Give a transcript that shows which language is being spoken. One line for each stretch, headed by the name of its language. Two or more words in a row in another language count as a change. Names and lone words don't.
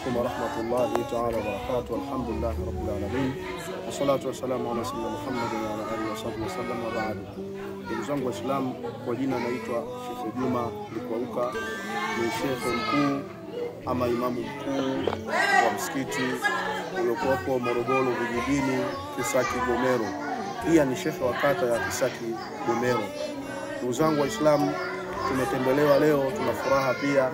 Arabic: عليكم ورحمة الله تعالى وبركاته. الحمد لله رب العالمين والصلاة والسلام على سيدنا محمد وعلى آله وصحبه وسلم وبعد.
Swahili: Ndugu zangu Waislamu, kwa jina naitwa Sheikh Juma Likwauka, ni Sheikh mkuu ama imamu mkuu wa msikiti uliokuwepo Morogoro vijijini Kisaki Gomero. Pia ni Sheikh wa kata ya Kisaki Gomero. Ndugu zangu Waislamu, tumetembelewa leo, tuna furaha pia.